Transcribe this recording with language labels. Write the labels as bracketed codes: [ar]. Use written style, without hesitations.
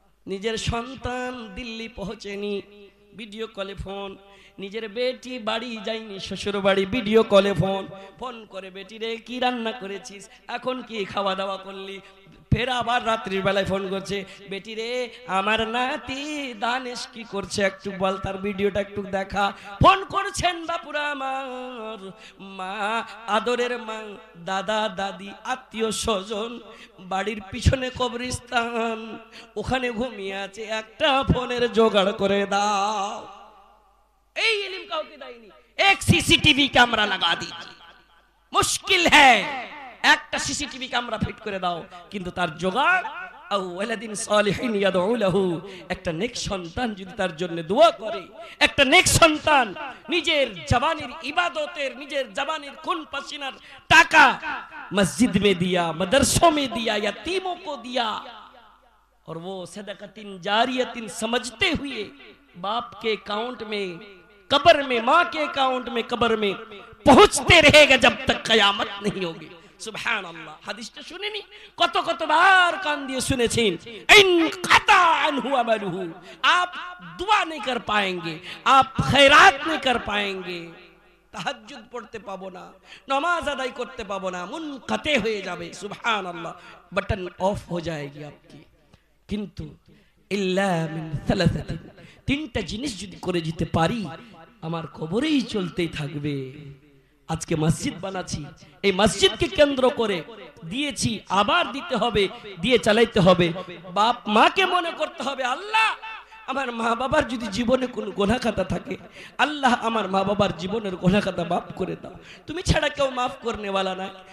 [bn] নিজের সন্তান দিল্লি পৌঁছেনি, ভিডিও কলে ফোন, নিজের বেটি বাড়ি যায়নি শ্বশুর বাড়ি, ভিডিও কলে ফোন, ফোন করে বেটি রে কি রান্না করেছিস, এখন কি খাওয়া দাওয়া করলি, ফের আবার রাত্রির বেলায় ফোন করছে, বেটি রে আমার নাতি দানেশ কি করছে একটু বল, তার ভিডিওটা একটু দেখা। ফোন করছেন বাপুরা আমার, মা আদরের মা, দাদা দাদি আত্মীয় স্বজন, বাড়ির পিছনে কবরস্থান, ওখানে ঘুমিয়ে আছে, একটা ফোনের জোগাড় করে দাও। এই ইলম কাউকে দেয়নি। এক [hi] सीसीटीवी कैमरा लगा दीजिए, मुश्किल है, [bn] একটা सीसीटीवी कैमरा ফিট করে দাও, কিন্তু তার জোগাড় [ar] আও ওয়ালাদিন সালিহিন ইয়াদউ লাহু, [bn] একটা নেক সন্তান যদি তার জন্য দোয়া করে, একটা নেক সন্তান নিজের জবানের ইবাদতের, নিজের জবানের খুন পসিনার টাকা [hi] मस्जिद में दिया, मदरसों में दिया, यतीमों को दिया, और वो सदक़तिन जारियतिन समझते हुए बाप के अकाउंट में कब्र में, माँ के अकाउंट में कब्र में पहुंचते रहेगा जब तक कयामत नहीं होगी। [bn] सुभान अल्लाह। হাদিসটা শুনেনি? কত কতবার কান দিয়ে শুনেছেন। [ar] इन कता अनहु अमलहु, [hi] आप दुआ नहीं कर पाएंगे, आप खैरात नहीं कर पाएंगे, [bn] তাহাজ্জুদ পড়তে পাবো না, নামাজ আদায় করতে পাবো না, মুনকাতে হয়ে যাবে। [hi] সুবহান আল্লাহ, बटन ऑफ हो जाएगी आपकी। [bn] কিন্তু ইল্লা মিন সালাসাতিন, তিনটা জিনিস যদি করে যেতে পারি আমার কবরেই চলতেই থাকবে। আজকে মসজিদ বানাচ্ছি, এই মসজিদকে কেন্দ্র করে দিয়েছি, আবার দিতে হবে, দিয়ে চালাইতে হবে। বাপ মাকে মনে করতে হবে, আল্লাহ আমার মা বাবার যদি জীবনে কোনো গুনাহ খাতা থাকে, আল্লাহ আমার মা বাবার জীবনের গুনাহ খাতা মাফ করে দাও, তুমি ছাড়া কেউ মাফ করনে वाला নাই।